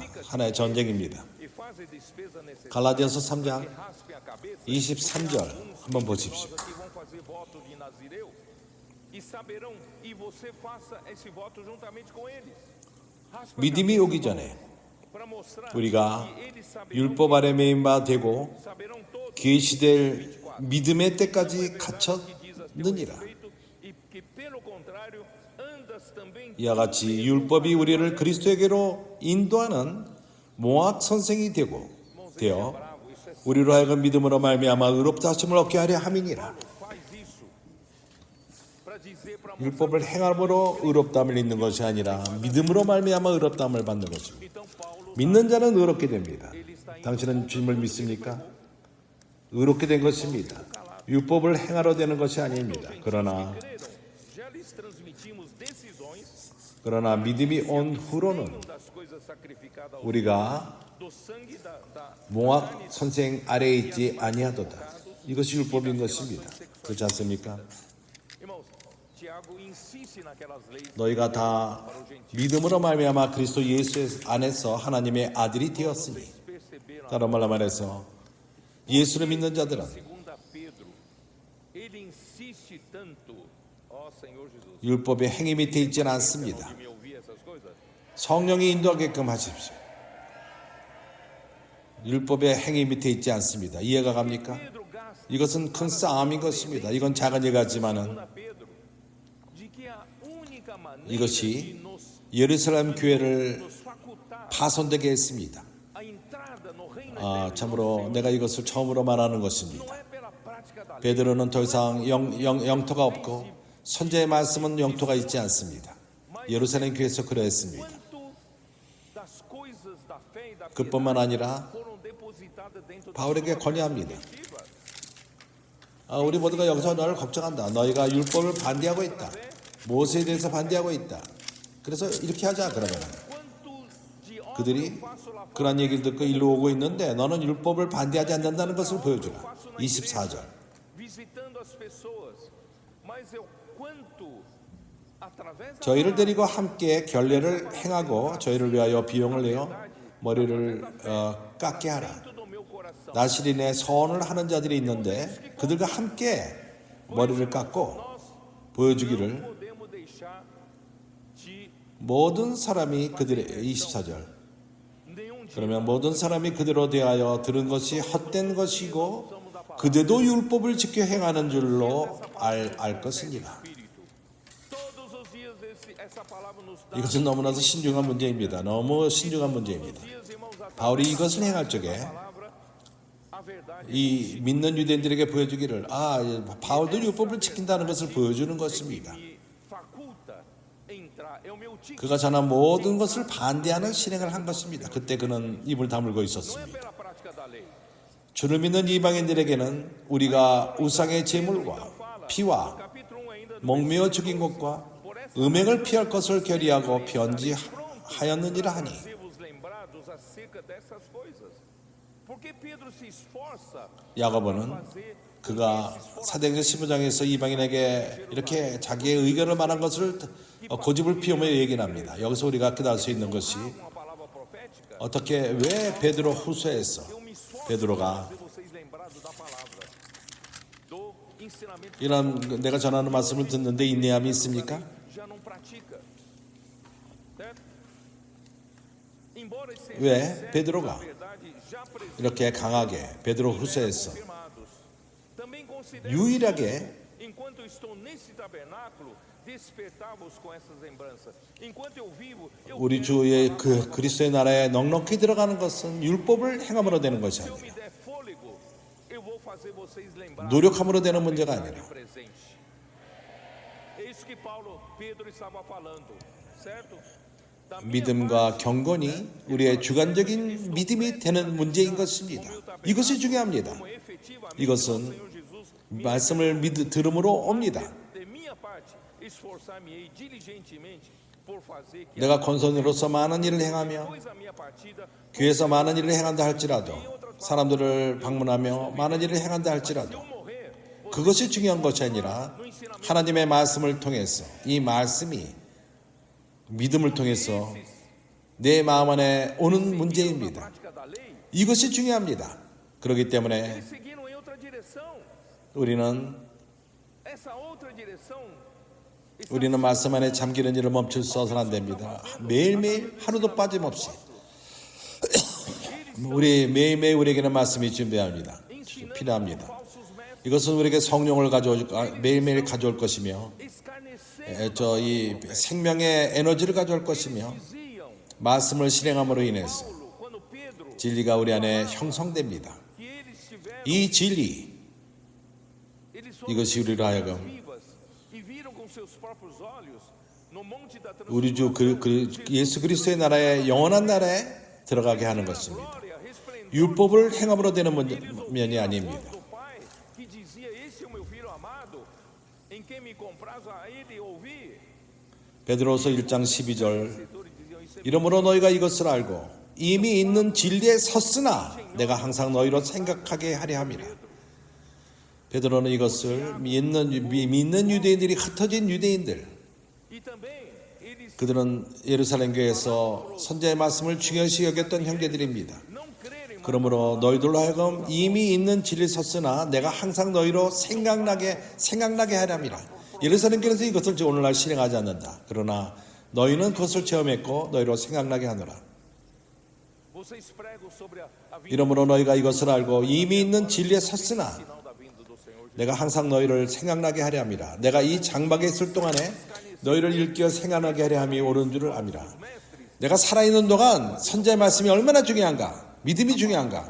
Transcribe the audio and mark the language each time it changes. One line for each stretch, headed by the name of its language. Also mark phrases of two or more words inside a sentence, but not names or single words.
Korean: 하나의 전쟁입니다.
Portuguese: E faz a despesa necessária.
Korean: 갈라디아서 3장
Portuguese: Raspe a cabeça.
Korean: 23절 한번 보십시오.
Portuguese: Nós aqui vamos fazer voto de Nazireu e saberão, e você faça esse voto juntamente com eles. Raspe a
Korean: 믿음이
Portuguese: cabeça
Korean: 오기 전에
Portuguese: para mostrar
Korean: 우리가
Portuguese: que eles saberão,
Korean: 율법 아래 매인 바 되고
Portuguese: saberão todos
Korean: 계시될 믿음의 때까지
Portuguese: que diz a teu
Korean: 갇혔느니라.
Portuguese: respeito, e que pelo contrário andas também
Korean: 이와 같이 율법이 우리를 그리스도에게로 인도하는 모학 선생이 되어
Portuguese: bravo, isso é
Korean: 우리로 하여금 믿음으로 말미암아 의롭다 하심을 얻게 하려 함이니라.
Portuguese: Faz isso para dizer para
Korean: 율법을 행함으로 의롭다함을 얻는 것이 아니라 믿음으로 말미암아 의롭다함을 받는 것입니다.
Portuguese: então Paulo
Korean: 믿는 자는 의롭게 됩니다. 당신은 주님을 믿습니까? 의롭게 된 것입니다. 율법을 행하러 되는 것이 아닙니다.
Portuguese: creram, já lhes transmitimos decisões
Korean: 그러나 믿음이 온 후로는
Portuguese: das coisas sacrificadas ao
Korean: 우리가
Portuguese: do sangue da
Korean: 몽학 선생 아래에 있지 아니하도다. 이것이 율법인 것입니다. 그렇지 않습니까?
Portuguese: Irmãos, Tiago insiste naquelas leis
Korean: 너희가 다 믿음으로 말미암아 그리스도 예수 안에서 하나님의 아들이 되었으니,
Portuguese: perceberam
Korean: 다른 말로 말해서 예수를 믿는 자들은
Portuguese: segunda Pedro ele insiste tanto ó Senhor Jesus
Korean: 율법의 행위 밑에 있지는 않습니다.
Portuguese: de me ouvir essas coisas
Korean: 성령이 인도하게끔 하십시오. 율법의 행위 밑에 있지 않습니다. 이해가 갑니까?
Portuguese: Pedro gasta
Korean: 이것은 큰 싸움인 것입니다. 이건 작은 일 같지만은
Portuguese: segunda Pedro de que a única maneira
Korean: 이것이
Portuguese: de nos
Korean: 예루살렘 교회를
Portuguese: facultar
Korean: 파손되게 했습니다.
Portuguese: a entrada no reino
Korean: 참으로 내가 이것을 처음으로 말하는
Portuguese: não
Korean: 것입니다.
Portuguese: é pela prática da lei
Korean: 베드로는 더 이상 영토가 없고 선제의 말씀은 영토가 있지 않습니다. 예루살렘 교회에서 그러했습니다.
Portuguese: quanto das coisas da fé e da
Korean: 그뿐만
Portuguese: piedade
Korean: 아니라
Portuguese: foram depositadas dentro da
Korean: 바울에게
Portuguese: sua
Korean: 권유합니다.
Portuguese: perspectiva.
Korean: 우리 모두가 여기서 너를 걱정한다. 너희가 율법을 반대하고 있다. 모세에 대해서 반대하고 있다. 그래서 이렇게 하자 그러면
Portuguese: Quanto de obra
Korean: 그들이
Portuguese: eu faço lá fora,
Korean: 그런 얘기를 듣고 일로 오고 있는데 너는 율법을 반대하지 않는다는 것을 보여주라.
Portuguese: faço na
Korean: 24절.
Portuguese: igreja, visitando as pessoas, mas eu quanto através da
Korean: 저희를 데리고 함께 결례를 행하고 저희를 위하여 비용을 내어 머리를 깎게 하라.
Portuguese: dentro do meu coração,
Korean: 나시린의 서원을 하는 자들이 있는데 그들과 함께 머리를 깎고
Portuguese: nós
Korean: 보여주기를
Portuguese: não podemos deixar de
Korean: 모든 사람이 그들의 24절.
Portuguese: nenhum dia
Korean: 그러면 모든 사람이 그대로 대하여 들은 것이 헛된 것이고 그대도 율법을 지켜 행하는 줄로 알 것이니라.
Portuguese: espírito. Todos os dias essa palavra nos dá
Korean: 이것은 너무나도 신중한 문제입니다. 너무 신중한 문제입니다.
Portuguese: dias, irmãos, a
Korean: 바울이 이것을 행할 적에
Portuguese: palavra, a verdade.
Korean: 이 믿는 유대인들에게 보여주기를 바울도 율법을 지킨다는 것을 보여주는 것입니다.
Portuguese: Me faculta entrar, é o meu tique.
Korean: 그가 전한 모든 것을 반대하는 실행을 한 것입니다. 그때 그는 입을 다물고
Portuguese: Não é
Korean: 있었습니다.
Portuguese: pela prática da lei.
Korean: 주를 믿는 이방인들에게는 우리가 우상의 제물과 피와
Portuguese: Capítulo 1 ainda
Korean: 목매어 죽인 것과 음행을 피할 것을 결의하고 변지하였느니라 하니
Portuguese: ser-vos lembrados acerca dessas coisas. Porque Pedro se esforça
Korean: 야고보는
Portuguese: fazer
Korean: 그가 사도행전 15장에서 이방인에게 이렇게 자기의 의견을 말한 것을 고집을 피우며 얘기를 합니다. 여기서 우리가 깨달을 수 있는 것이
Portuguese: uma palavra profética.
Korean: 어떻게 왜 베드로 후서에서
Portuguese: Eu me esforço
Korean: 베드로가
Portuguese: para fazer vocês lembrados da palavra, do ensinamento
Korean: 이런 내가 전하는 말씀을 듣는데 인내함이 있습니까?
Portuguese: já não pratica. Certo? Embora estejam
Korean: 왜
Portuguese: certos
Korean: 베드로가
Portuguese: da verdade já presentes,
Korean: 이렇게 강하게 베드로 후서에서
Portuguese: confirmados, também considero
Korean: 유일하게
Portuguese: enquanto estou nesse tabernáculo despertar-vos com essas lembranças. Enquanto eu vivo, eu
Korean: 우리
Portuguese: quero
Korean: 주의
Portuguese: falar
Korean: 그 그리스도의 나라에 넉넉히 들어가는 것은 율법을 행함으로 되는 것이
Portuguese: se eu
Korean: 아니라
Portuguese: me der fôlego, eu vou fazer vocês lembrar
Korean: 노력함으로 되는 문제가 아니라
Portuguese: presente. É isso que Paulo, Pedro estava falando, certo? Da minha
Korean: 믿음과 경건이 우리의 주관적인 믿음이 되는 문제인 것입니다. 이것이 중요합니다.
Portuguese: como efetivamente
Korean: 이것은
Portuguese: o Senhor Jesus
Korean: 말씀을 들음으로 옵니다.
Portuguese: de minha parte esforçar-me-ei diligentemente por fazer que
Korean: 내가 권선으로서 많은 일을 행하며
Portuguese: após a minha partida
Korean: 교회에서 많은 일을 행한다 할지라도 사람들을 방문하며 많은 일을 행한다 할지라도
Portuguese: eu morrer,
Korean: 그것이 중요한 것이 아니라 하나님의 말씀을 통해서 이 말씀이 믿음을 통해서 내 마음 안에 오는 문제입니다.
Portuguese: prática da lei,
Korean: 이것이 중요합니다. 그렇기 때문에
Portuguese: eles seguiram em outra direção.
Korean: 우리는
Portuguese: Essa outra direção está
Korean: 우리는 말씀 안에 잠기는 일을 멈출 수 없어서는 안 됩니다. 매일매일 하루도 빠짐없이 우리 매일매일 우리에게는 말씀이 준비합니다. 필요합니다.
Portuguese: falsos mestres,
Korean: 이것은 우리에게 성령을 매일매일 가져올 것이며
Portuguese: escarnecendo
Korean: 이 생명의 에너지를 가져올 것이며
Portuguese: diziam
Korean: 말씀을 실행함으로 인해서
Portuguese: Paulo, quando Pedro,
Korean: 진리가 우리 안에 형성됩니다.
Portuguese: que eles estiveram,
Korean: 이 진리,
Portuguese: eles foram
Korean: 이것이 우리로 하여금
Portuguese: vivas e viram com seus próprios olhos no monte da
Korean: 우리 주
Portuguese: transfiguração
Korean: 예수 그리스도의 나라에 영원한 나라에 들어가게 하는 것입니다.
Portuguese: glória, resplendor.
Korean: 율법을 행함으로 되는 면이
Portuguese: A
Korean: 아닙니다.
Portuguese: voz do Pai que dizia: Esse é o meu filho amado, em quem me compraz a ele ouvir.
Korean: 베드로서 1장 12절
Portuguese: Escritores diziam isso.
Korean: 이러므로 너희가 이것을 알고 이미 있는 진리에 섰으나 내가 항상 너희로 생각하게 하려 함이라. 베드로는 이것을 믿는 유대인들이 흩어진 유대인들,
Portuguese: E também eles
Korean: 그들은 예루살렘 교회에서 선지자의 말씀을 중요시 여겼던 형제들입니다.
Portuguese: não crerem,
Korean: 그러므로 너희들로 하여금 이미 있는 진리에 섰으나 내가 항상 너희로 생각나게 하려 함이라. 예루살렘 교회에서 이것을 오늘날 실행하지 않는다. 그러나 너희는 그것을 체험했고 너희로 생각나게 하노라.
Portuguese: vocês pregam sobre a vinda
Korean: 이러므로 너희가 이것을 알고 이미 있는 진리에 섰으나
Portuguese: final da vinda do Senhor.
Korean: 내가 항상 너희를 생각나게 하려 함이라. 내가 이 장막에 있을 동안에 너희를 일깨어 생각나게 하려 함이 옳은 줄을 압니다. 내가 살아있는 동안 선지자의 말씀이 얼마나 중요한가, 믿음이 중요한가.